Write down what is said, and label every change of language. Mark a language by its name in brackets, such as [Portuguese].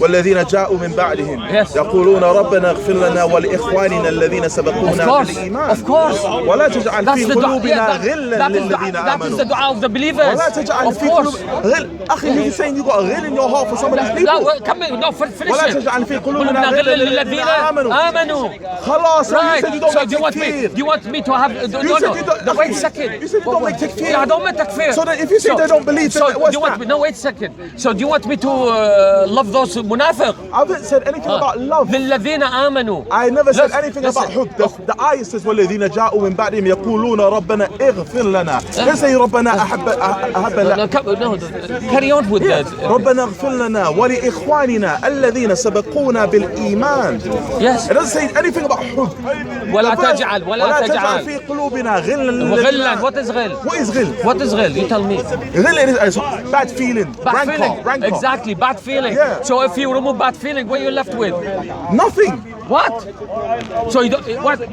[Arabic] وَالَّذِينَ جَاءُوا مِن بَعْدِهِمْ [English] Yes. [Arabic] يَقُولُونَ رَبَّنَا اغْفِرْ لَنَا وَلِإِخْوَانِنَا الَّذِينَ سَبَقُونَا بِالْإِيمَانِ. [English] Of course. [Arabic] وَلَا تَجْعَلْ فِي قُلُوبِنَا غِلًّا لِلَّذِينَ آمَنُوا. [English] That is the dua of the believers. Of course. Akhi, you're saying you got a ghil in your heart for some of these people? Finish [Arabic] ولا تجعل في قلوبنا غلا للذين آمنوا. خلاص. [English] Right. You don't So make do you want me to have? Wait a second. You said you don't make takfir. Yeah, I don't make takfir. So then if you say they don't believe, then what's that? Wait a second. So do you want me to love those munafiq? I haven't said anything about love. [Arabic] للذين آمنوا. [English] I never said anything about hub. The ayah says [Arabic] والذين جاءوا من بعدهم يقولون ربنا اغفر لنا. [English] Let's say [Arabic] ربنا أحب لنا. [English] No, carry on with that. [Arabic] ربنا اغفر لنا ولإخواننا الذين سبقونا بالإيمان. [English] Yes. It doesn't say anything about حب. [Arabic] ولا تجعل في قلوبنا غلا. [English] What is غل? What is غل? What is غل? You tell me. غل is bad feeling. Bad feeling. Rancor. Exactly, bad feeling. Yeah. So if you remove bad feeling, what are you left with? Nothing. What? So you don't, what?